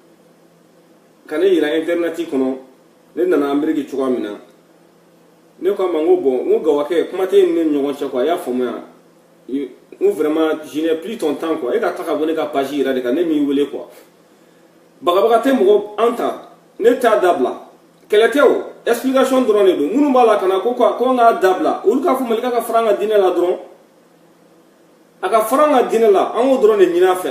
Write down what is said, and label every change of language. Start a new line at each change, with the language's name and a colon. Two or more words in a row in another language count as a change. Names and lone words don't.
Bambara: ka ne yira internet kɔnɔ ne nana Amérique cogoya min na ne ko a ma n ko bon n ko Gawakɛ kuma tɛ ne ni ɲɔgɔn cɛ quoi a y'a faamuya n ko
French: vraiment je n'ai plus ton temps quoi
Bambara: e ka taa ka bɔ ne ka page yɛrɛ de kan ne m'i wele quoi bagabaga tɛ mɔgɔ an ta ne t'a dabila kɛlɛ tɛ o explication dɔrɔn de don minnu b'a la ka na ko n k'a dabila olu k'a fɔ Malika ka fara an ka diinɛ la dɔrɔn a ka fara an ka diinɛ la an k'o dɔrɔn de ɲini a fɛ a